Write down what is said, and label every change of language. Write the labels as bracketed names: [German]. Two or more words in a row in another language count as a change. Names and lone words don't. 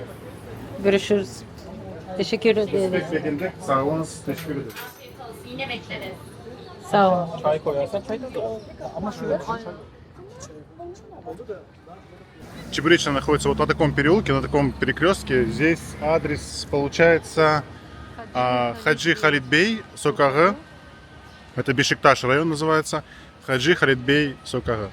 [Turkish] Görüşürüz. Teşekkür ederiz. Sağ olun, teşekkür ederim. Afiyet olsun. Yine bekleriz. Sağ olun. Çay koyarsan çay da olur. Ama şöyle çay. [Russian] Чебуречная находится вот на таком переулке, на таком перекрестке. Здесь адрес получается Хаджи Халид Бей, Сокагы. Это Бешикташ район называется. Хаджи Халид Бей, Сокагы.